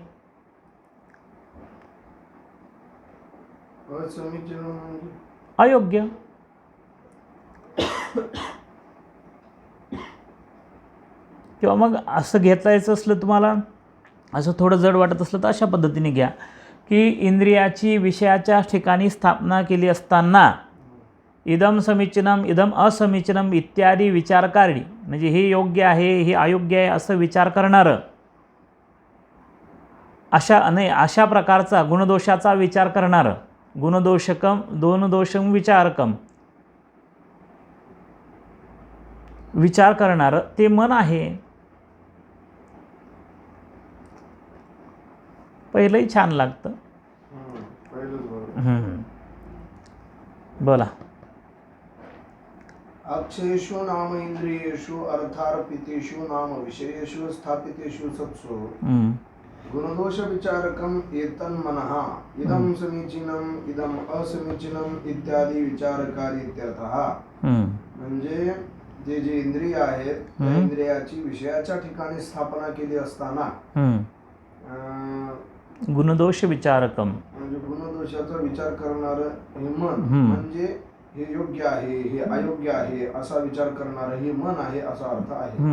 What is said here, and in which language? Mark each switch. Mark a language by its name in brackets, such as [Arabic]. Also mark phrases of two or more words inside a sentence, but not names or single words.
[Marathi] अयोग्य. किंवा मग असं घेता यायचं असलं तुम्हाला असं थोडं जड वाटत असलं तर अशा पद्धतीने घ्या की इंद्रियाची विषयाच्या ठिकाणी स्थापना केली असताना [Sanskrit] इदम समीचीनम इदम असमीचीनम इत्यादी विचारकारी [Marathi] म्हणजे हे योग्य आहे हे अयोग्य आहे असं विचार करणारं अशा प्रकारचा गुणदोषाचा विचार करणारं [Sanskrit] दोनदोषम विचारकम [Marathi] विचार करणारं ते मन आहे. पहिलंही छान लागतं. बोला. [Sanskrit] अक्षेषु नाम इंद्रियेषु अर्थार्पितेषु नाम विषयेषु स्थापितेषु सत्सु गुणदोष विचारकम एतन्मनः इदं समीचीनम इदम असमीचीनम इत्यादी विचारकारी इत्यर्थः. [Marathi] म्हणजे जे इंद्रिय आहेत त्या इंद्रियाची विषयाच्या ठिकाणी स्थापना केली असताना [Sanskrit] गुणदोष विचारकम [Marathi] म्हणजे गुणदोषाचा विचार करणारं हे मन म्हणजे हे योग्य आहे, हे अयोग्य आहे असा विचार करणारं हे मन आहे असा अर्थ आहे.